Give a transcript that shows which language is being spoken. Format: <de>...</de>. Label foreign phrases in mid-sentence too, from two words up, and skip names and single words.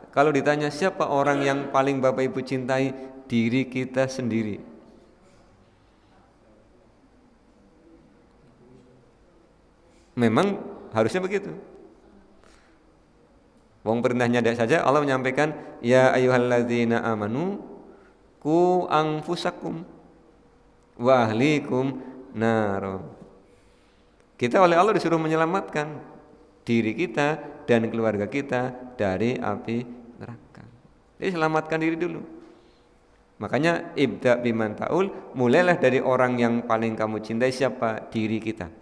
<id>Kalau ditanya siapa orang yang paling Bapak Ibu cintai, diri kita sendiri. Memang harusnya begitu. Wong perintahnya ada saja Allah menyampaikan,</id> <ar>يا أيها الذين آمنوا قوا أنفسكم وأهليكم نار.</ar> <id>Kita oleh Allah disuruh menyelamatkan diri kita dan keluarga kita dari api neraka. Jadi selamatkan diri dulu. Makanya</id> <ar>ابدأ بمن تعول,</ar> <id>mulailah dari orang yang paling kamu cintai. Siapa? Diri kita.</id>